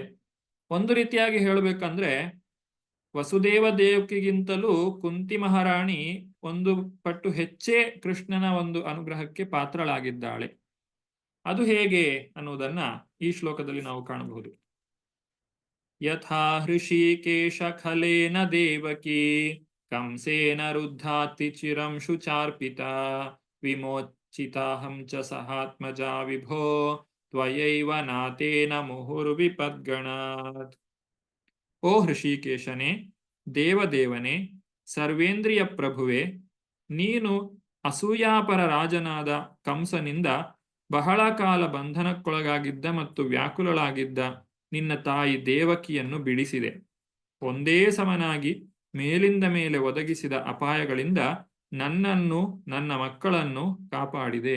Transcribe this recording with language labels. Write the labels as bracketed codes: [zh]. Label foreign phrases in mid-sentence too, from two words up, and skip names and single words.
[kn] ಒಂದು ರೀತಿಯಾಗಿ ಹೇಳಬೇಕಂದ್ರೆ ವಸುದೇವ ದೇವಕಿಗಿಂತಲೂ ಕುಂತಿ ಮಹಾರಾಣಿ ಒಂದು ಪಟ್ಟು ಹೆಚ್ಚೇ ಕೃಷ್ಣನ ಒಂದು ಅನುಗ್ರಹಕ್ಕೆ ಪಾತ್ರಳಾಗಿದ್ದಾಳೆ. ಅದು ಹೇಗೆ ಅನ್ನುವುದನ್ನ ಈ ಶ್ಲೋಕದಲ್ಲಿ ನಾವು ಕಾಣಬಹುದು. [sa] ಯಥಾ ಹೃಷಿಕೇಶ ಖಲೇನ ದೇವಕಿ ಕಂಸೇನ ರುದ್ಧಾತಿ ಚಿರಂ ಶುಚಾರ್ಪಿತ ವಿಮೋಚಿತಾಹಂ ಚ ಸಹಾತ್ಮಜಾ ವಿಭೋ ತ್ವಯೈವ ನಾತೇನ ಮುಹುರ್ವಿಪದ್ಗಣಾತ್. [kn] ಓ ಹೃಷಿಕೇಶನೇ, ದೇವದೇವನೇ, ಸರ್ವೇಂದ್ರಿಯ ಪ್ರಭುವೆ, ನೀನು ಅಸೂಯಾಪರ ರಾಜನಾದ ಕಂಸನಿಂದ ಬಹಳ ಕಾಲ ಬಂಧನಕ್ಕೊಳಗಾಗಿದ್ದ ಮತ್ತು ವ್ಯಾಕುಲಳಾಗಿದ್ದ ನಿನ್ನ ತಾಯಿ ದೇವಕಿಯನ್ನು ಬಿಡಿಸಿದೆ. ಒಂದೇ ಸಮನಾಗಿ ಮೇಲಿಂದ ಮೇಲೆ ಒದಗಿಸಿದ ಅಪಾಯಗಳಿಂದ ನನ್ನನ್ನು ನನ್ನ ಮಕ್ಕಳನ್ನು ಕಾಪಾಡಿದೆ.